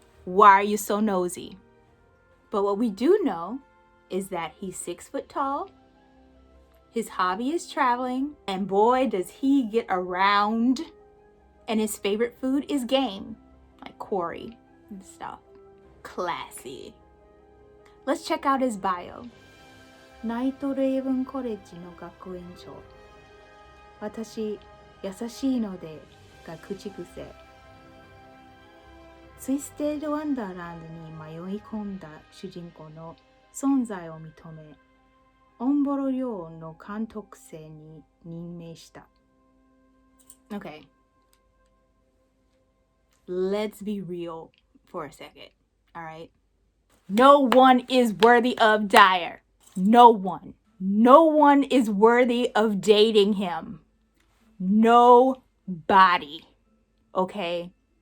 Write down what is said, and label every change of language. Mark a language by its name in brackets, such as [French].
[English] Why are you so nosy? But what we do know is that he's 6 foot tall, his hobby is traveling, and boy does he get around, and his favorite food is game, like quarry and stuff. Classy. Let's check out his bio. [Japanese] ナイトレイブンコレッジの学園長。私、優しいのでが口癖。ツイステッドワンダーランドに迷い込んだ主人公の存在を認め、オンボロ寮の監督生に任命した。 [English] Okay. Let's be real for a second, alright? No one is worthy of Dire. No one. No one is worthy of dating him. Nobody. Okay?